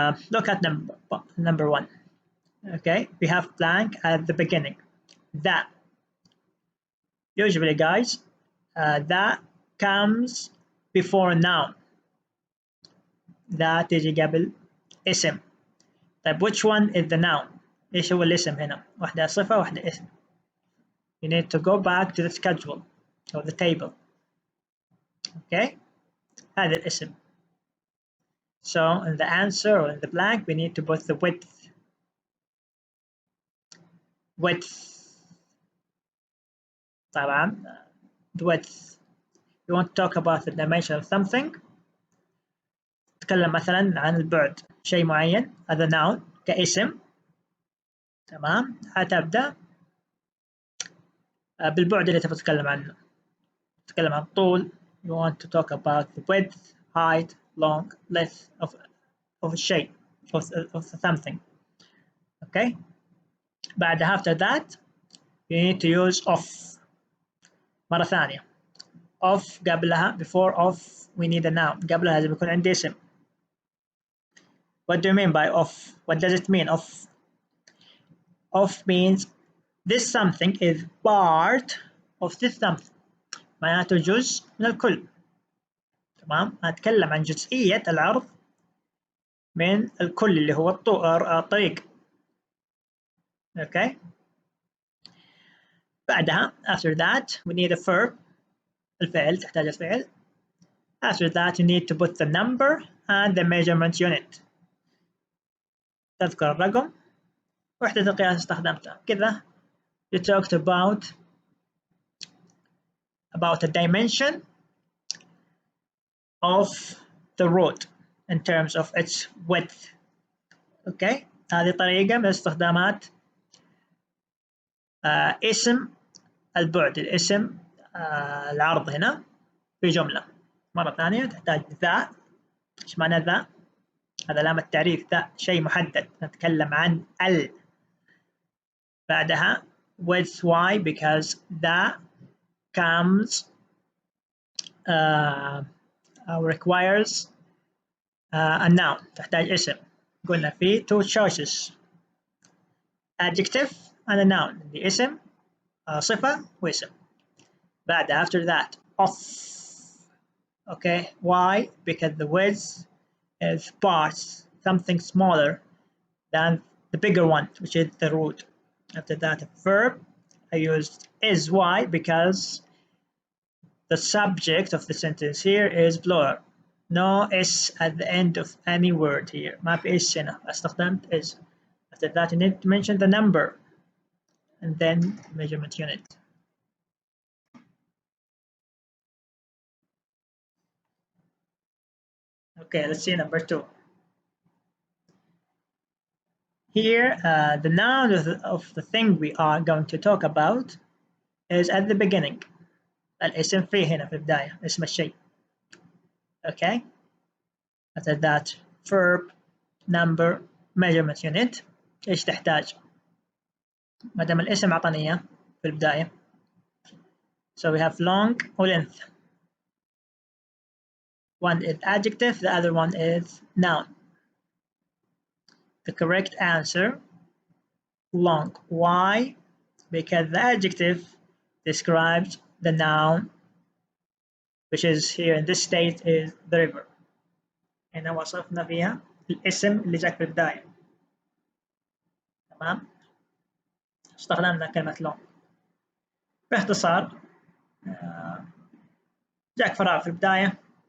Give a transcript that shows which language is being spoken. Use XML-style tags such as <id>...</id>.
<en>Look at number 1. Okay, we have blank at the beginning. That. Usually, guys, that comes before a noun.</en> <ar>that تيجي قبل اسم. طيب which one is the noun؟ ايش هو الاسم هنا؟ واحدة صفة واحدة اسم.</ar> <en>You need to go back to the schedule or the table.</en> <ar>Okay, هذا الاسم.</ar> <en>So in the answer or in the blank we need to put the width. طبعا the width. You want to talk about the dimension of something.</en> <ar>تتكلم مثلا عن البعد شيء معين، هذا noun كاسم. تمام، هتبدأ بالبعد اللي تبغى تتكلم عنه. تتكلم عن الطول.</ar> <en>You want to talk about the width, height, long, length of a shape of something. Okay. بعد after that you need to use of. مرة ثانية of قبلها before of we need a noun.</en> <ar>قبلها لازم يكون عندي اسم.</ar> <en>What do you mean by of? What does it mean of? Of means this something is part of this something.</en> <ar>معناته جزء من الكل. تمام، أتكلم عن جزئية العرض من الكل اللي هو الطريق.</ar> <en>Okay. بعدها after that we need a verb.</en> <ar>الفعل، تحتاج الفعل.</ar> <en>After that you need to put the number and the measurement unit.</en> <ar>تذكر الرقم وحدة القياس استخدمتها.</ar> <en>كذا you talked about the dimension of the road in terms of its width. Okay.</en> <ar>هذه طريقة من استخدامات اسم البعد، الاسم العرض هنا في جملة. مرة ثانية تحتاج ذا. ايش معنى ذا؟ هذا علامة تعريف. ذا شيء محدد، نتكلم عن ال.</ar> <en>بعدها with why because that comes requires a noun.</en> <ar>تحتاج اسم.</ar> <en>قلنا في two choices adjective and a noun.</en> <ar>the اسم صفة واسم.</ar> <en>بعد after that of. Okay, why? Because the width is parts something smaller than the bigger one, which is the root. After that, a verb. I used is. Why? Because the subject of the sentence here is plural. No s at the end of any word here.</en> <ar>ما في اس هنا. استخدمت is.</ar> <en>After that, you need to mention the number and then measurement unit. Okay, let's see number 2. Here, the noun of the thing we are going to talk about is at the beginning.</en> <ar>الاسم فيه هنا في البداية، اسم الشيء.</ar> <en>Okay. After that, verb, number, measurement unit.</en> <ar>ايش تحتاج؟ ما دام الاسم عطاني اياه في البداية.</ar> <en>So we have long or length. One is adjective, the other one is noun. The correct answer, long. Why? Because the adjective describes the noun, which is here in this state is the river.</en> <ar>هنا وصفنا فيها الاسم اللي جاك بالبداية. تمام؟ استخدمنا كلمة long. باختصار جاك فراغ في البداية.</ar>